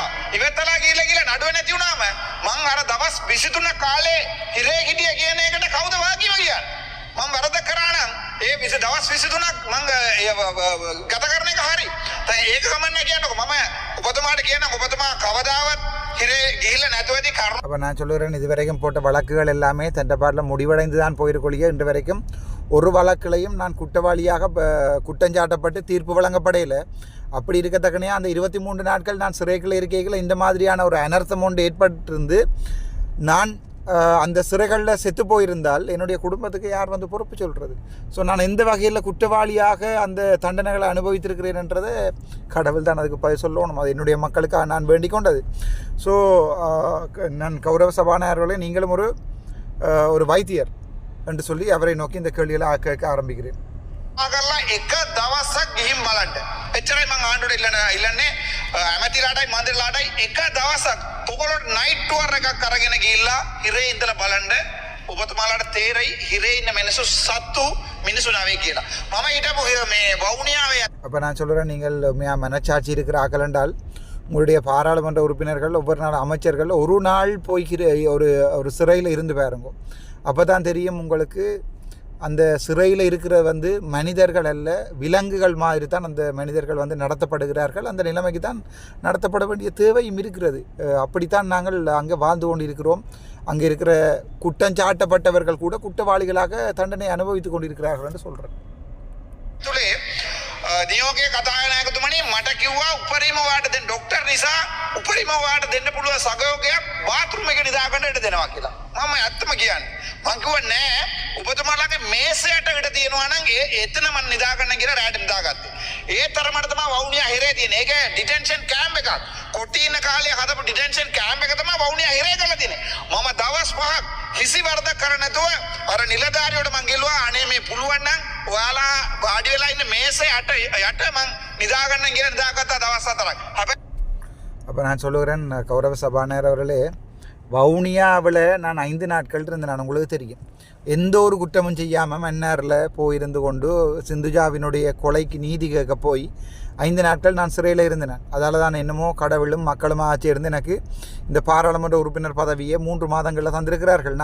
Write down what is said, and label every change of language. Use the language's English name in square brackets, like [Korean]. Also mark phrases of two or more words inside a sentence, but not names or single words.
[Sinhala] ඉවත්ලා ගිහලා නඩුව නැති වුණාම මං අර දවස් 23 කාලේ හිරේ හිටිය කියන එකට කවුද වාකිම කියන්නේ? මම වරද කරා නම් ඒ දවස් 23ක් මං ගත කරන එක හරි. දැන් ඒක ගමන්නේ කියන්නකො මම ඔබතුමාට කියනවා ඔබතුමා කවදාවත් හිරේ ගිහිල්ලා නැතුවදී කරුණ. [Tamil] அப்போ நான் சொல்லுகிறேன் இதுவரைக்கும் போட்ட வழக்குகள் எல்லாமே தண்டபாட்டில் முடிவடைந்து தான் போயிருக்கொள்ளிய இன்று வரைக்கும் ஒரு வழக்கிலையும் நான் குற்றவாளியாக குற்றஞ்சாட்டப்பட்டு தீர்ப்பு வழங்கப்படையில். அப்படி இருக்கத்தக்கனே அந்த 23 நாட்கள் நான் சிறைகளில் இருக்கையில் இந்த மாதிரியான ஒரு அனர்த்தம் ஒன்று ஏற்பட்டிருந்து நான் அந்த சிறைகளில் செத்து போயிருந்தால் என்னுடைய குடும்பத்துக்கு யார் வந்து பொறுப்பு சொல்கிறது? ஸோ நான் எந்த வகையில் குற்றவாளியாக அந்த தண்டனைகளை அனுபவித்திருக்கிறேன்ன்றதை கடவுள் தான் அதுக்கு பதில் சொல்லணும். அது என்னுடைய மக்களுக்கு நான் வேண்டிக் கொண்டது. ஸோ நான் கௌரவ சபாநாயகர்களே நீங்களும் ஒரு வைத்தியர் என்று சொல்லி அவரை நோக்கி இந்த கேள்விகளை கேட்க ஆரம்பிக்கிறேன். [Sinhala] කරලා එක දවසක් ගිහින් බලන්න. එච්චරයි මං ආණ්ඩුවට ඉල්ලන්නේ ඇමතිලාටයි මන්ත්‍රීලාටයි එක දවසක් ඔයගොල්ලෝ [English] night tour [Sinhala] එකක් අරගෙන ගිහිල්ලා හිරේ ඉඳලා බලන්න. ඔබතුමාලාට තේරෙයි හිරේ ඉන්න මිනිස්සු සත්තු මිනිස්සු නෙවෙයි කියලා. මම හිටපු මේ වවුනියාවේ. [Tamil] அப்போ நான் சொல்கிறேன் நீங்கள் மனச்சாட்சி இருக்கிற ஆக்கள் என்றால் உங்களுடைய பாராளுமன்ற உறுப்பினர்கள் ஒவ்வொரு நாள் அமைச்சர்கள் ஒரு நாள் போய் ஒரு சிறையில் இருந்து பாருங்க. அப்போ தான் தெரியும் உங்களுக்கு அந்த சிறையில் இருக்கிற வந்து மனிதர்கள் அல்ல விலங்குகள் மாதிரி தான் அந்த மனிதர்கள் வந்து நடத்தப்படுகிறார்கள். அந்த நிலைமைக்கு தான் நடத்தப்பட வேண்டிய தேவையும் இருக்கிறது. அப்படித்தான் நாங்கள் அங்கே வாழ்ந்து கொண்டு இருக்கிறோம். அங்கே இருக்கிற குற்றஞ்சாட்டப்பட்டவர்கள் கூட குற்றவாளிகளாக தண்டனை அனுபவித்து கொண்டிருக்கிறார்கள் என்று சொல்கிறேன். [Sinhala] නියෝගයේ කතානායකතුමනි මට කිව්වා උපරිම වාට දෙන්න ડોක්ටර් නිසා උපරිම වාට දෙන්න පුළුවන් සහයෝගයක් බාත්රූම් එක නිදාගන්න ඉඩ දෙනවා කියලා. මම ඇත්තම කියන්නේ. මං කිව්වා නෑ ඔබතුමාලගේ මේසයට ඉඩ තියෙනවා නම් එතන මම නිදාගන්න කියලා රැට නිදාගත්තේ. ඒ තරමට තමයි වවුනියා හිරේ තියෙන්නේ. ඒක [English] detention camp [Sinhala] එකක්. කොටින කාලේ හදපු [English] detention camp [Sinhala] එක තමයි වවුනියා හිරේ කරලා තියෙන්නේ. මම දවස් 5ක් කිසි වරදක් කරන්නේ නැතුව අර නිලධාරියට මං ගෙල්ලුවා අනේ මේ පුළුවන් නම් ඔයාලා වාඩි වෙලා ඉන්න මේසේ යට මං නිදාගන්න කියලා නිදාගත්තා දවස් 4ක්. හැබැයි [Tamil] அப்போ நான் சொல்லுகிறேன் கௌரவ சபாநாயகர் அவர்களே, வவுனியாவில் நான் 5 நாட்கள் இருந்தேன். நான் உங்களுக்கு தெரியும், எந்த ஒரு குற்றமும் செய்யாமல் மன்னாரில் போயிருந்து கொண்டு சிந்துஜாவினுடைய கொலைக்கு நீதி கேட்க போய் 5 நாட்கள் நான் சிறையில் இருந்தேன். அதால் தான் என்னமோ கடவுளும் மக்களும் ஆட்சி இருந்து எனக்கு இந்த பாராளுமன்ற உறுப்பினர் பதவியை 3 மாதங்களில் தந்திருக்கிறார்கள்.